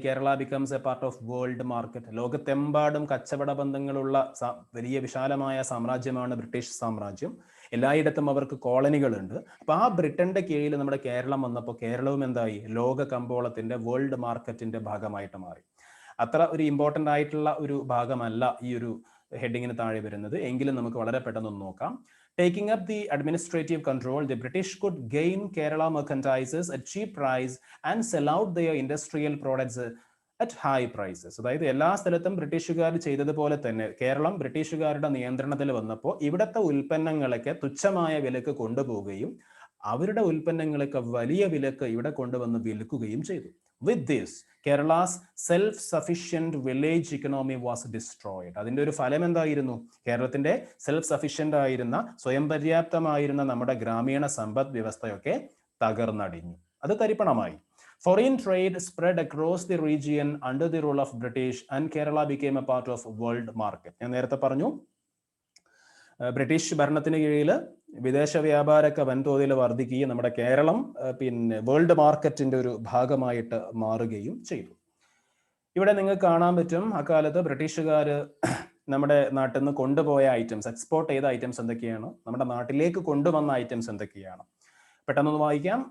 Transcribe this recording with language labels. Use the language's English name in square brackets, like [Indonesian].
[English] Kerala becomes a part of world market. [Malayalam] ലോകത്തെമ്പാടും കച്ചവട ബന്ധങ്ങളുള്ള വലിയ വിശാലമായ സാമ്രാജ്യമാണ് ബ്രിട്ടീഷ് സാമ്രാജ്യം. എല്ലായിടത്തും അവർക്ക് കോളനികളുണ്ട്. അപ്പൊ ആ ബ്രിട്ടന്റെ കീഴിൽ നമ്മുടെ കേരളം വന്നപ്പോൾ കേരളവും എന്തായി? ലോക കമ്പോളത്തിന്റെ, വേൾഡ് മാർക്കറ്റിന്റെ ഭാഗമായിട്ട് മാറി. അത്ര ഒരു ഇമ്പോർട്ടൻ്റ് ആയിട്ടുള്ള ഒരു ഭാഗമല്ല ഈ ഒരു ഹെഡിങ്ങിന് താഴെ വരുന്നത്, എങ്കിലും നമുക്ക് വളരെ പെട്ടെന്ന് നോക്കാം. [English] Taking up the administrative control, the British could gain Kerala merchandises at cheap price and sell out their industrial products at high prices. [Malayalam] അതായത് എല്ലാ സ്ഥലത്തും ബ്രിട്ടീഷുകാർ ചെയ്തതുപോലെ തന്നെ കേരളം ബ്രിട്ടീഷുകാരുടെ നിയന്ത്രണത്തിൽ വന്നപ്പോൾ ഇവിടുത്തെ ഉൽപ്പന്നങ്ങളൊക്കെ തുച്ഛമായ വിലക്ക് കൊണ്ടുപോവുകയും അവരുടെ ഉൽപ്പന്നങ്ങളൊക്കെ വലിയ വിലക്ക് ഇവിടെ കൊണ്ടുവന്ന് വിൽക്കുകയും ചെയ്തു. [English] With this, Kerala's self-sufficient village economy was destroyed. [Malayalam] അതിന്റെ ഒരു ഫലം എന്തായിരുന്നു? കേരളത്തിന്റെ സെൽഫ് സഫിഷ്യന്റ് ആയിരുന്ന, സ്വയം പര്യാപ്തമായിരുന്ന നമ്മുടെ ഗ്രാമീണ സമ്പദ് വ്യവസ്ഥയൊക്കെ തകർന്നടിഞ്ഞു, അത് തരിപ്പണമായി. [English] Foreign trade spread across the region under the rule of British and Kerala became a part of world market. [Malayalam] ഞാൻ നേരത്തെ പറഞ്ഞു ബ്രിട്ടീഷ് ഭരണത്തിന് കീഴിൽ വിദേശ വ്യാപാരമൊക്കെ വൻതോതിൽ വർദ്ധിക്കുകയും നമ്മുടെ കേരളം പിന്നെ വേൾഡ് മാർക്കറ്റിന്റെ ഒരു ഭാഗമായിട്ട് മാറുകയും ചെയ്തു. ഇവിടെ നിങ്ങൾക്ക് കാണാൻ പറ്റും അക്കാലത്ത് ബ്രിട്ടീഷുകാർ നമ്മുടെ നാട്ടിൽ നിന്ന് കൊണ്ടുപോയ ഐറ്റംസ്, എക്സ്പോർട്ട് ചെയ്ത ഐറ്റംസ് എന്തൊക്കെയാണ്, നമ്മുടെ നാട്ടിലേക്ക് കൊണ്ടുവന്ന ഐറ്റംസ് എന്തൊക്കെയാണ്. പെട്ടെന്ന് വായിക്കാം.